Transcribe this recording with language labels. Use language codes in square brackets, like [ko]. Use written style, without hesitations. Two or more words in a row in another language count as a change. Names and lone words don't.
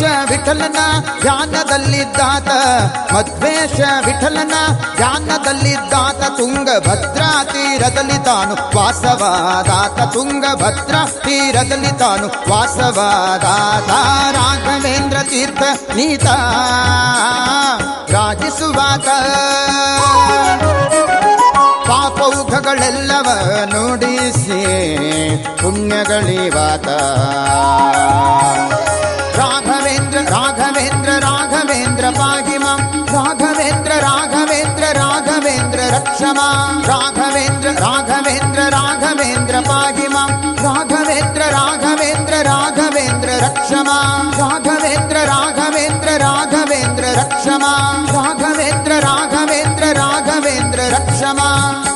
[kn] ವಿಠಲನ ಧ್ಯಾನದಲ್ಲಿದ್ದಾತ ಮಧ್ವೇಶ ವಿಠಲನ ಧ್ಯಾನದಲ್ಲಿದ್ದಾತ ತುಂಗಭದ್ರಾ ತೀರದಲ್ಲಿ ತಾನು ವಾಸವಾದಾತ ತುಂಗಭದ್ರಾ ತೀರದಲ್ಲಿ ತಾನು ವಾಸವಾದಾತ ರಾಘವೇಂದ್ರ ತೀರ್ಥ ನೀತ ರಾಜಿಸುವಾತ ಪಾಪೌಘಗಳೆಲ್ಲವ ನುಡಿಸಿ ಪುಣ್ಯಗಳಿವಾತ [sa] ರಾಘವೇಂದ್ರ ರಾಘವೇಂದ್ರ ರಾಘವೇಂದ್ರ ಪಾಹಿ ಮಾಂ ರಾಘವೇಂದ್ರ ರಾಘವೇಂದ್ರ ರಾಘವೇಂದ್ರ ರಕ್ಷ ಮಾಂ ರಾಘವೇಂದ್ರ ರಾಘವೇಂದ್ರ ರಾಘವೇಂದ್ರ ಪಾಹಿ ಮಾಂ ರಾಘವೇಂದ್ರ ರಾಘವೇಂದ್ರ ರಾಘವೇಂದ್ರ ರಕ್ಷ ಮಾಂ ರಾಘವೇಂದ್ರ ರಾಘವೇಂದ್ರ ರಾಘವೇಂದ್ರ ರಕ್ಷ ಮಾಂ ರಾಘವೇಂದ್ರ ರಾಘವೇಂದ್ರ ರಾಘವೇಂದ್ರ ರಕ್ಷ ಮಾಂ